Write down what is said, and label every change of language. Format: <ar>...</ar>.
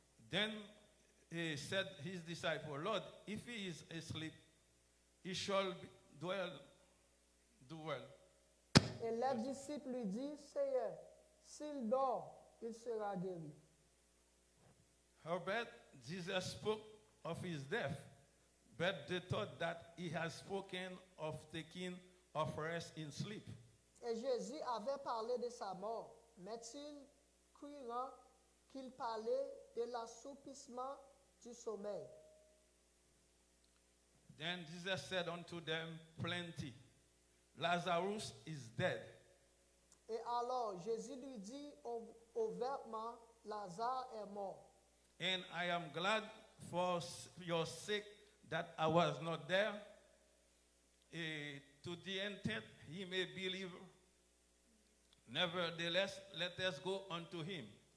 <en>Then he said his disciple, Lord, if he is asleep, he shall do well.</en> <fr>Et les disciples lui disent, Seigneur, s'il dort, il sera guéri.</fr> <en>Howbeit, Jesus spoke of his death, but they thought that he had spoken of taking of rest in sleep.</en> <fr>Et Jésus avait parlé de sa mort, mais ils crurent qu'il parlait de l'assoupissement du sommeil.</fr> <en>Then Jesus said unto them, Plenty, Lazarus is dead,</en> <fr>Et alors Jésus lui dit ouvertement, Lazare est mort.</fr> <en>and I am glad for your sake that I was not there, to the intent he may believe. Nevertheless, let us go unto him.</en>